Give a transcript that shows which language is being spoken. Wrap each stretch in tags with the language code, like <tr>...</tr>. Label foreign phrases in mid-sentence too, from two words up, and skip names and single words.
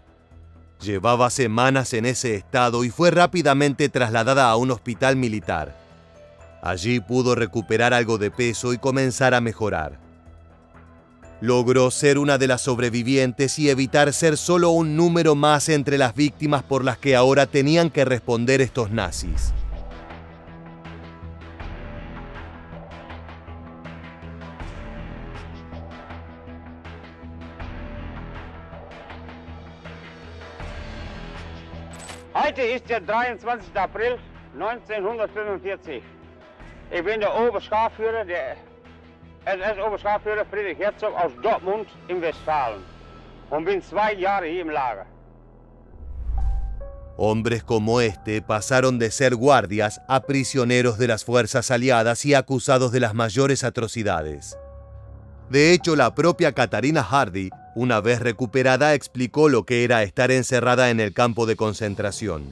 <es>Llevaba semanas en ese estado y fue rápidamente trasladada a un hospital militar. Allí pudo recuperar algo de peso y comenzar a mejorar. Logró ser una de las sobrevivientes y evitar ser solo un número más entre las víctimas por las que ahora tenían que responder estos nazis.</es> <de>Heute ist der 23. April 1945. Ich bin der Oberscharführer, der SS-Oberscharführer Friedrich Herzog aus Dortmund in Westfalen und bin 2 Jahre hier im Lager.</de> <es>Hombres como este pasaron de ser guardias a prisioneros de las fuerzas aliadas y acusados de las mayores atrocidades. De hecho, la propia Katarina Hardy, una vez recuperada, explicó lo que era estar encerrada en el campo de concentración.</es>